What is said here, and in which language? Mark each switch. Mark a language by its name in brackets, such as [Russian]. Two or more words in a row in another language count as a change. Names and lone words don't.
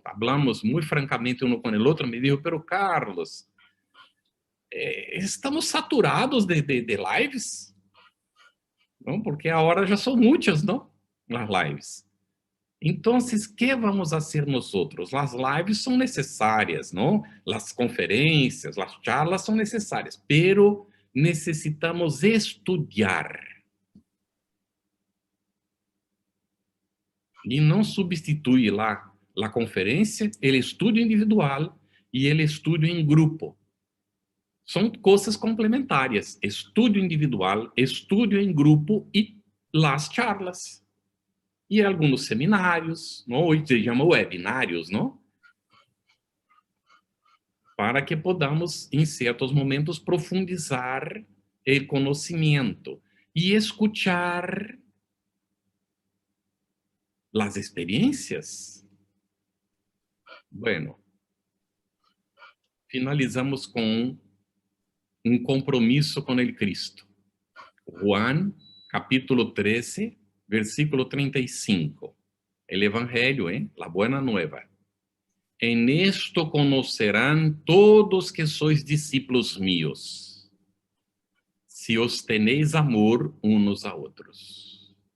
[Spanish] Hablamos muy francamente uno con el otro, me dijo, pero Carlos, estamos saturados de lives, ¿no? Porque ahora ya son muchas, ¿no? Las lives. Entonces, ¿qué vamos a hacer nosotros? Las lives son necesarias, ¿no? Las conferencias, las charlas son necesarias, pero necesitamos estudiar. [Portuguese] E não substitui la conferência, [Spanish] el estudio individual e el estudio [Portuguese] em grupo. São coisas complementares. [Spanish] Estudio individual, estudio [Portuguese] em grupo [Spanish] e las charlas. [Portuguese] E alguns seminários, não? Hoje se chama webinários, não? [Spanish] Para que podamos, [Portuguese] em certos momentos, [Spanish] profundizar [Portuguese] o conhecimento e [Spanish] escuchar las experiencias. Bueno, [Portuguese] finalizamos com um compromisso com el Cristo. [Spanish] Juan, capítulo 13, versículo 35. El Evangelio, la buena nueva. En esto conocerán todos que sois discípulos míos, si os tenéis amor unos a otros.